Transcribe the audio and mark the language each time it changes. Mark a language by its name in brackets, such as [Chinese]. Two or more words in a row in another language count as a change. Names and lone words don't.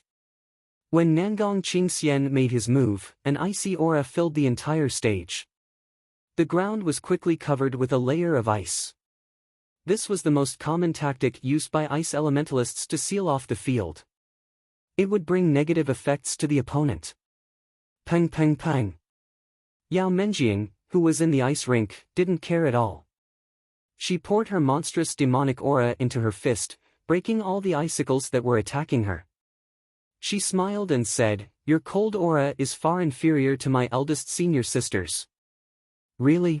[English] When Nangong Qingxian made his move, an icy aura filled the entire stage. The ground was quickly covered with a layer of ice. This was the most common tactic used by ice elementalists to seal off the field. It would bring negative effects to the opponent. Pang pang pang. Yao Menjing, who was in the ice rink, didn't care at all. She poured her monstrous demonic aura into her fist, breaking all the icicles that were attacking her. She smiled and said, your cold aura is far inferior to my eldest senior sister's. Really?